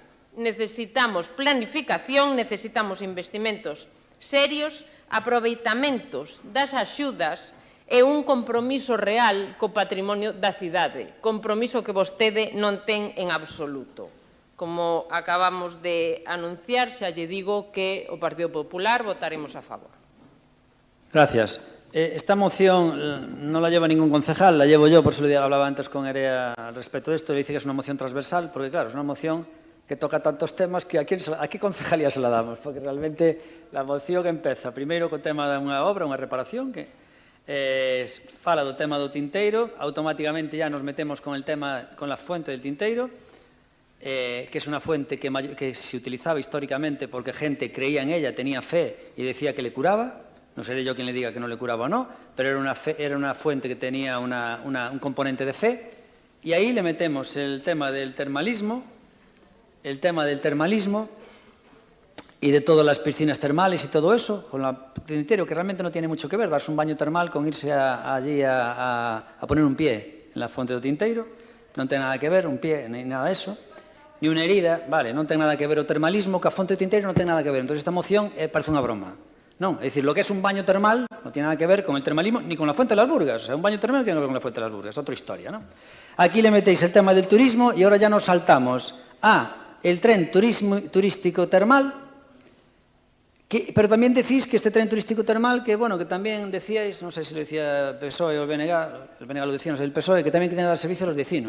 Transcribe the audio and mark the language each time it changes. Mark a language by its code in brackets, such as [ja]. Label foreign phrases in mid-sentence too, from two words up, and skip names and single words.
[gl] Necesitamos planificación, necesitamos investimentos serios, aproveitamentos das axudas e un compromiso real co patrimonio da cidade, compromiso que vostede non ten en absoluto. Como acabamos de anunciar, xa lle digo que o Partido Popular votaremos a favor. [es] Gracias. Esta moción no la lleva ningún concejal, la llevo yo, por eso le hablaba antes con Erea al respecto de esto, le dice que es una moción transversal, porque claro, es una moción que toca tantos temas que a qué concejalía se la damos, porque realmente la moción [gl] empeza primeiro co tema de unha obra, unha reparación, que fala do tema do tinteiro, [es] automáticamente ya nos metemos con el tema, con la fuente del tinteiro, que es una fuente que se utilizaba históricamente porque gente creía en ella, tenía fe y decía que le curaba. No seré yo quien le diga que no le curaba o no, pero era una fuente que tenía un componente de fe. Y ahí le metemos el tema del termalismo y de todas las piscinas termales y todo eso, con el tinteiro, que realmente no tiene mucho que ver, darse un baño termal con irse allí a poner un pie en la fuente [gl] do tinteiro, non ten nada que ver, [es] un pie, ni nada de eso. [gl] Ni unha herida, vale, non ten nada que ver o termalismo, que a fonte do tinteiro non ten nada que ver. Entón, esta moción parece unha broma. Non, é dicir, [es] lo que es un baño termal non tiene nada que ver con el termalismo ni con la fuente de las Burgas. O sea, un baño termal non tiene que ver con la fuente de las Burgas, otra historia, ¿no? Aquí le metéis el tema del turismo y ahora ya nos saltamos a el tren turístico termal, pero también decís que este tren turístico termal, que bueno, que también decíais, no sé si lo decía el PSOE o el BNG lo decía, no sé, el PSOE, que también tiene que dar servicio a los vecinos.